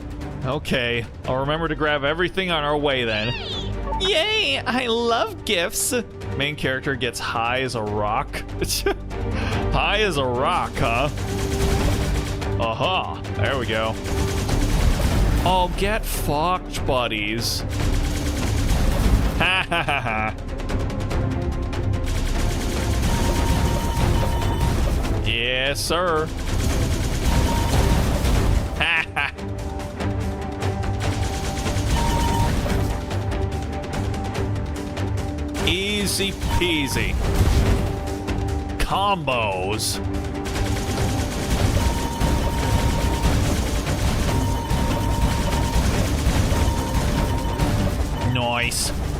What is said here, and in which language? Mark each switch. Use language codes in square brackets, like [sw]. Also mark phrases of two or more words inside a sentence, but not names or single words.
[en] Okay, I'll remember to grab everything on our way then. Yay! I love gifts. Main character gets high as a rock. High as a rock, huh? Aha, there we go. Oh, get fucked, buddies. Ha ha ha ha. Yes, sir. Ha ha. Easy peasy. Combos. Nice.